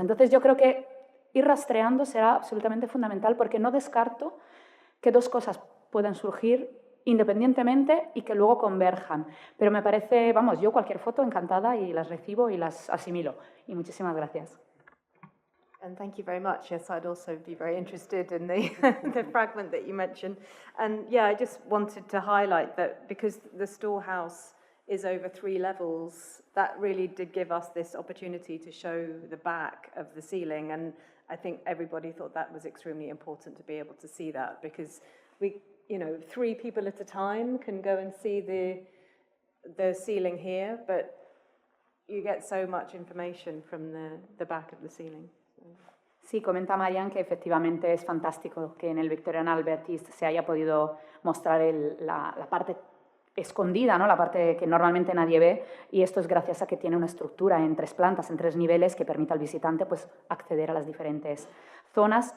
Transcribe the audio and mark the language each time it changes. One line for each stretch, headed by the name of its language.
Spanish: Entonces yo creo que ir rastreando será absolutamente fundamental, porque no descarto que dos cosas puedan surgir independientemente y que luego converjan. Pero me parece, vamos, yo cualquier foto encantada y las recibo y las asimilo. Y muchísimas gracias.
English: And thank you very much. Yes, I'd also be very interested in the, the fragment that you mentioned. And yeah, I just wanted to highlight that because the storehouse is over 3 levels, that really did give us this opportunity to show the back of the ceiling. And I think everybody thought that was extremely important to be able to see that, because we, 3 people at a time can go and see the ceiling here, but you get so much information from the back of the ceiling.
Spanish: Sí, comenta Marian que efectivamente es fantástico que en el Victorian Albert East se haya podido mostrar la parte escondida, ¿no? La parte que normalmente nadie ve, y esto es gracias a que tiene una estructura en 3 plantas, en 3 niveles, que permite al visitante pues, acceder a las diferentes zonas.